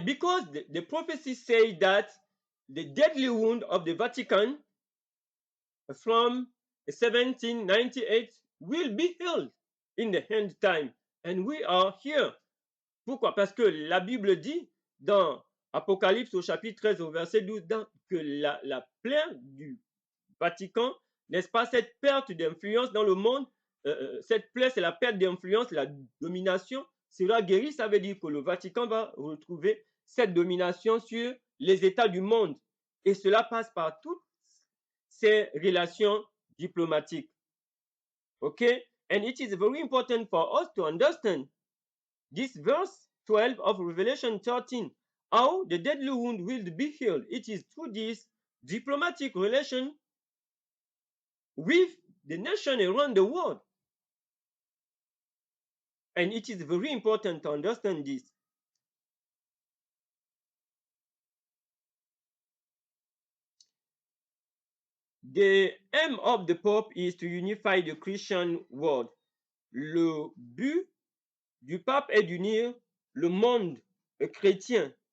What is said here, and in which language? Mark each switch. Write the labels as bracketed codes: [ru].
[en] Because the prophecies say that the deadly wound of the Vatican from 1798 will be healed in the end time. And we are here. [fr] Pourquoi? Parce que la Bible dit dans Apocalypse au chapitre 13 au verset 12 que la plaie du Vatican, n'est-ce pas, cette perte d'influence dans le monde, cette plaie, c'est la perte d'influence, la domination sera guérie. Ça veut dire que le Vatican va retrouver cette domination sur les États du monde. Et cela passe par toutes ces relations diplomatiques. [en] Okay? And it is very important for us to understand this verse 12 of Revelation 13, how the deadly wound will be healed. It is through this diplomatic relation with the nation around the world. And it is very important to understand this. The aim of the Pope is to unify the Christian world. [fr] Le but du pape est d'unir le monde chrétien.